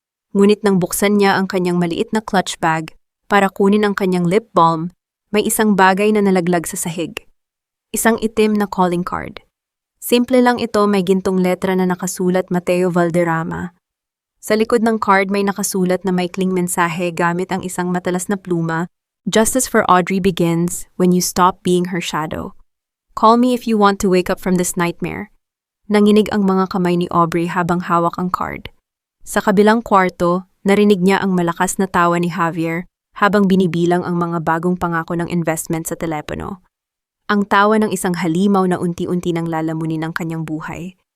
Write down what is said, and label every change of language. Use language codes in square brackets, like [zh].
[tl] Ngunit nang buksan niya ang kanyang maliit na clutch bag para kunin ang kanyang lip balm, may isang bagay na nalaglag sa sahig. Isang itim na calling card. Simple lang ito, may gintong letra na nakasulat Mateo Valderrama. Sa likod ng card may nakasulat na maikling mensahe gamit ang isang matalas na pluma. [en] Justice for Audrey begins when you stop being her shadow. Call me if you want to wake up from this nightmare. [tl] Nanginig ang mga kamay ni Aubrey habang hawak ang card. Sa kabilang kwarto, narinig niya ang malakas na tawa ni Javier habang binibilang ang mga bagong pangako ng investment sa telepono. Ang tawa ng isang halimaw na unti-unti nang lalamunin ng kanyang buhay.